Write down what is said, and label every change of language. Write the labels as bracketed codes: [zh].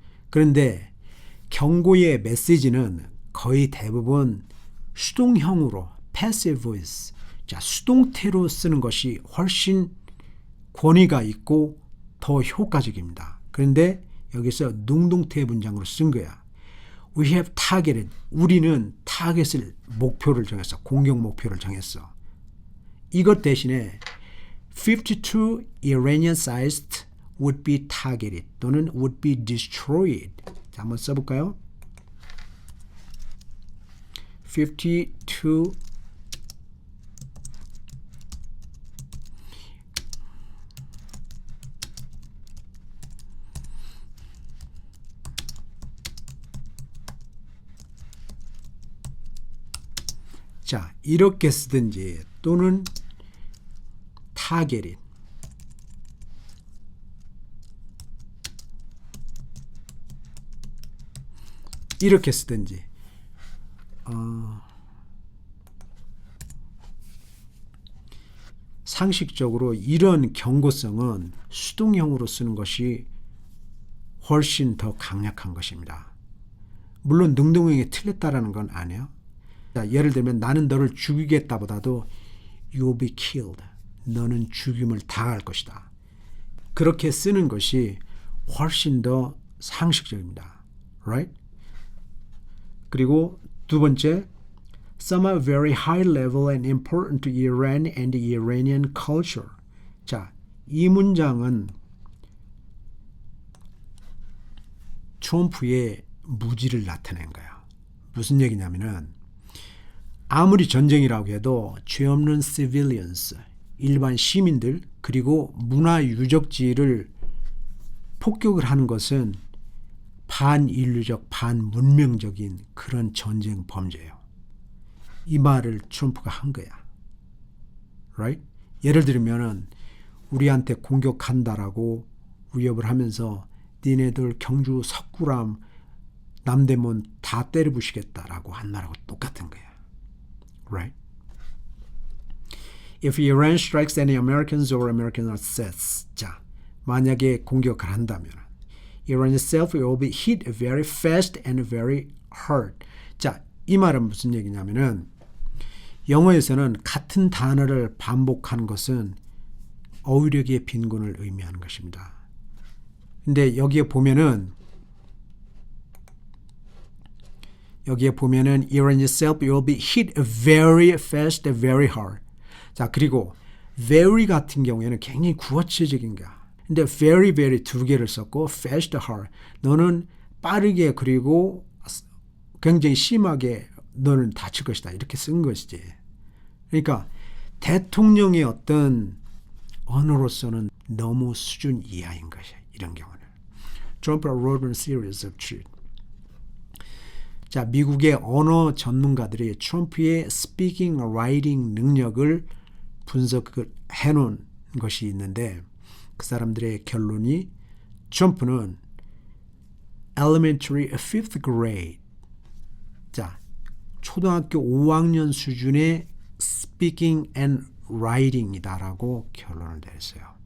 [ko] 그런데 경고의 메시지는 거의 대부분 수동형으로 [en] passive voice, [ko] 자, 수동태로 쓰는 것이 훨씬 권위가 있고 더 효과적입니다. 그런데 여기서 능동태 문장으로 쓴 거야. [en] We have targeted. [ko] 우리는 타겟을 목표를 정했어. 공격 목표를 정했어. 이것 대신에 [en] 52 Iranian sites would be targeted [ko] 또는 [en] would be destroyed. [ko] 자, 한번 써볼까요? 52 자, 이렇게 쓰든지 또는 targeted 이렇게 쓰든지 상식적으로 이런 경고성은 수동형으로 쓰는 것이 훨씬 더 강력한 것입니다. 물론 능동형이 틀렸다라는 건 아니에요. 자, 예를 들면 나는 너를 죽이겠다보다도 [en] you'll be killed. [ko] 너는 죽임을 당할 것이다. 그렇게 쓰는 것이 훨씬 더 상식적입니다. [en] Right? [ko] 그리고 두 번째, [en] some are very high level and important to Iran and the Iranian culture. [ko] 자, 이 문장은 트럼프의 무지를 나타낸 거야. 무슨 얘기냐면은 아무리 전쟁이라고 해도 죄 없는 civilians, 일반 시민들 그리고 문화유적지를 폭격을 하는 것은 반인류적, 반문명적인 그런 전쟁 범죄예요. 이 말을 트럼프가 한 거야. [en] Right? [ko] 예를 들면은 우리한테 공격한다라고 위협을 하면서 니네들 경주 석굴암 남대문 다 때려부시겠다라고 한 말하고 똑같은 거야. [en] Right? If Iran strikes any Americans or American assets, [ko] 자, 만약에 공격을 한다면 [en] Iran itself will be hit very fast and very hard. [ko] 자, 이 말은 무슨 얘기냐면은 영어에서는 같은 단어를 반복하는 것은 어휘력의 빈곤을 의미하는 것입니다. 근데 여기에 보면은 [en] Iran itself will be hit very fast, very hard. [ko] 자, 그리고 very 같은 경우에는 굉장히 구어체적인 거야. 근데 very, very 두 개를 썼고 fast, hard. 너는 빠르게 그리고 굉장히 심하게 너는 다칠 것이다. 이렇게 쓴 것이지. 그러니까 대통령의 어떤 언어로서는 너무 수준 이하인 것이야. 이런 경우는. [en] Trump wrote a series of truth. [ko] 자, 미국의 언어 전문가들이 트럼프의 speaking, writing 능력을 분석을 해놓은 것이 있는데 그 사람들의 결론이 트럼프는 [en] elementary 5th grade [ko] 자, 초등학교 5학년 수준의 [en] speaking and writing [ko] 이다라고 결론을 내렸어요.